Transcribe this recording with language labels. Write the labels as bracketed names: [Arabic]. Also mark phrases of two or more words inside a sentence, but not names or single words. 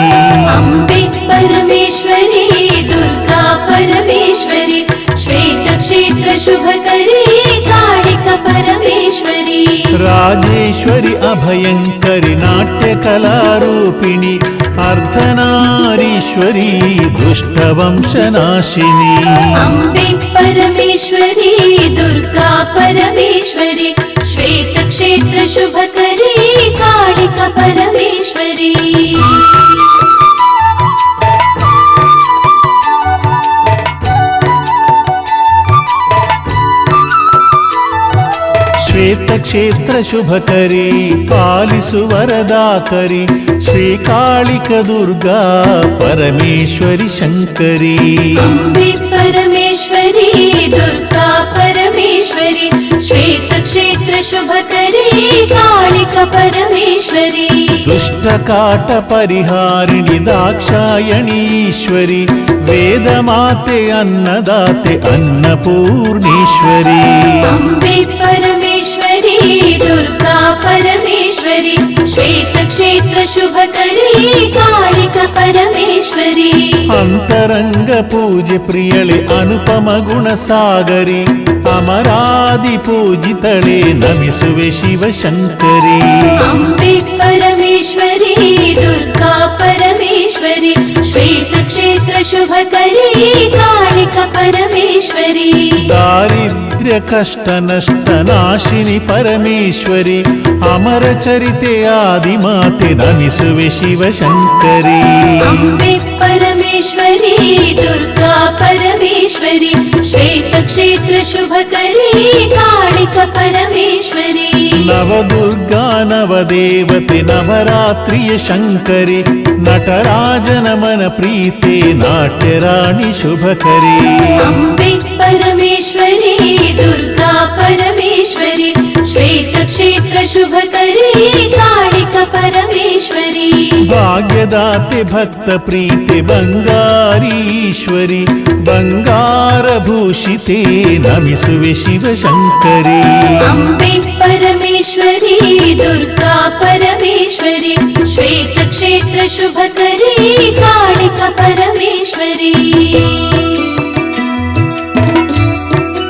[Sanskrit] अम्बे परमेश्वरी दुर्गा परमेश्वरी श्वेतक्षेत्र शुभकरी कालिका परमेश्वरी [Kannada] ರಾಜೇಶ್ವರಿ ಅಭಯಂಕರಿ ನಾಟ್ಯ ಕಲಾರೂಪಿಣಿ ಅರ್ಧನಾರೀಶ್ವರಿ ದುಷ್ಟವಂಶನಾಶಿನಿ [Sanskrit] अम्बे परमेश्वरी दुर्गा परमेश्वरी श्वेतक्षेत्र शुभकरी कालिका परमेश्वरी [Kannada] ಶ್ವೇತಕ್ಷೇತ್ರ ಶುಭಕರಿ ಪಾಲಿಸು ವರದಾಕರಿ ಶ್ರೀಕಾಳಿಕ ದುರ್ಗಾ ಪರಮೇಶ್ವರಿ ಶಂಕರಿ [Sanskrit] अम्बे परमेश्वरी दुर्गा परमेश्वरी श्वेतक्षेत्र शुभकरी कालिका परमेश्वरी [Kannada] ದುಷ್ಟಕಾಟ ಪರಿಹಾರಿಣಿ ದಾಕ್ಷಾಯಣಿ ಈಶ್ವರಿ ವೇದ ಮಾತೆ ಅನ್ನದಾತೆ ಅನ್ನಪೂರ್ಣೇಶ್ವರಿ [Sanskrit] अम्बे परमेश्वरी दुर्गा परमेश्वरी श्वेतक्षेत्र शुभकरी कालिका परमेश्वरी [Kannada] ಅಂತರಂಗ ಪೂಜೆ ಪ್ರಿಯಳೆ ಅನುಪಮ ಗುಣ ಸಾಗರಿ ಅಮರಾದಿ ಪೂಜಿತಳೆ ನಮಿಸುವೆ ಶಿವಶಂಕರಿ [Sanskrit] अम्बे परमेश्वरी दुर्गा परमेश्वरी श्वेतक्षेत्र शुभकरी कालिका परमेश्वरी [Kannada] ದಾರಿದ್ರ್ಯ ಕಷ್ಟ ನಷ್ಟ ನಾಶಿನಿ ಪರಮೇಶ್ವರಿ ಅಮರ ಚರಿತೆ ಆದಿಮಾತೆ ನಮಿಸುವೆ ಶಿವಶಂಕರಿ [Sanskrit] अम्बे परमेश्वरी दुर्गा परमेश्वरी श्वेतक्षेत्र शुभकरी कालिका परमेश्वरी [Kannada] ನವದುರ್ಗಾ ನವದೇವತೆ ನವರಾತ್ರಿಯ ಶಂಕರಿ ನಟರಾಜನ ಮನ ಪ್ರೀತೆ ನಾಟ್ಯರಾಣಿ ಶುಭಕರಿ [Sanskrit] अम्बे परमेश्वरी दुर्गा परमेश्वरी श्वेतक्षेत्र शुभकरी कालिका परमेश्वरी [Kannada] ಭಾಗ್ಯದಾತೆ ಭಕ್ತ ಪ್ರೀತೆ ಬಂಗಾರಿ ಈಶ್ವರಿ ಬಂಗಾರ ಭೂಷಿತೆ ನಮಿಸುವೆ ಶಿವಶಂಕರಿ [Sanskrit] अम्बे परमेश्वरी दुर्गा परमेश्वरी श्वेतक्षेत्र शुभकरी कालिका परमेश्वरी